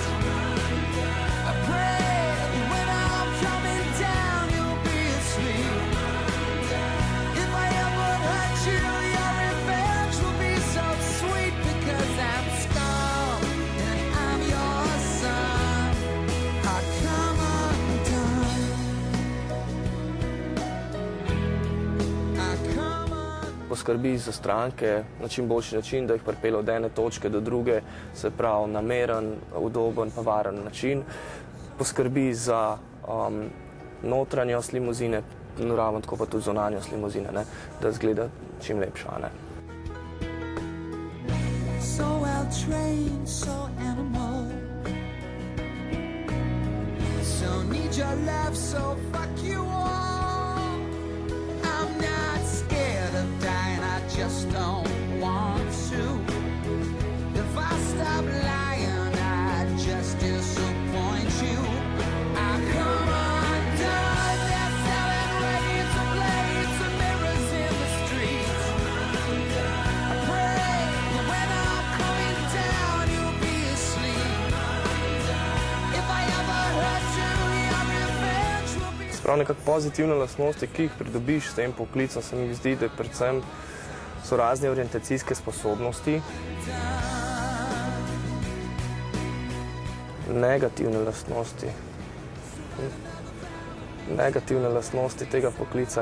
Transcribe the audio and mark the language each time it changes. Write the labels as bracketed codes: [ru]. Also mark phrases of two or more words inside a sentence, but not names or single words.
[en] I pray when I'm coming down you'll be asleep. If I ever hurt you, your revenge will be so sweet, because I'm scum and I'm your son. I come undone. [sl] Poskrbi za stranke na čim boljši način, da jih pripelje od ene točke do druge, se pravi nameren, udoben pa varen način. Poskrbi za notranjost limuzine, ravno tako pa tudi zunanjost limuzine, ne, da izgleda čim lepša. Ne. [en] So well trained, so animal. So need your love, so fuck you all. I'm not scared of dying, I just don't want to. If I stop lying, I just disappoint you. I come undone. They're selling razor blades and mirrors in the streets. I pray when I'm coming down you'll be asleep. If I ever hurt you, your revenge will be. [sl] Sprav nekako pozitivne lastnosti, ki jih pridobiš s tem poklicom, se mi zdi, da predvsem so razne orientacijske sposobnosti. Negativne lastnosti tega poklica.